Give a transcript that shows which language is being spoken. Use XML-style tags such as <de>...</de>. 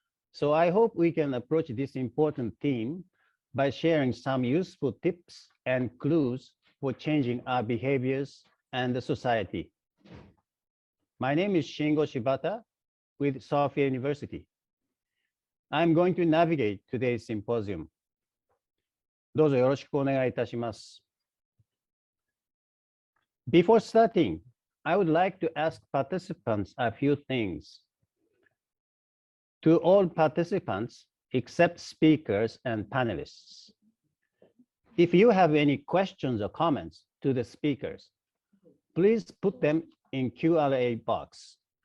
<en>So I hope we can approach this important theme by sharing some useful tips and clues for changing our behaviors and the society. My name is Shingo Shibata with Sophia University. I'm going to navigate today's symposium.</en> <ja>どうぞよろしくお願いいたします。</ja> <en>Before starting, I would like to ask participants a few things. To all participants, except speakers and panelists, if you have any questions or comments to the speakers, please put them in Q&A box.</en>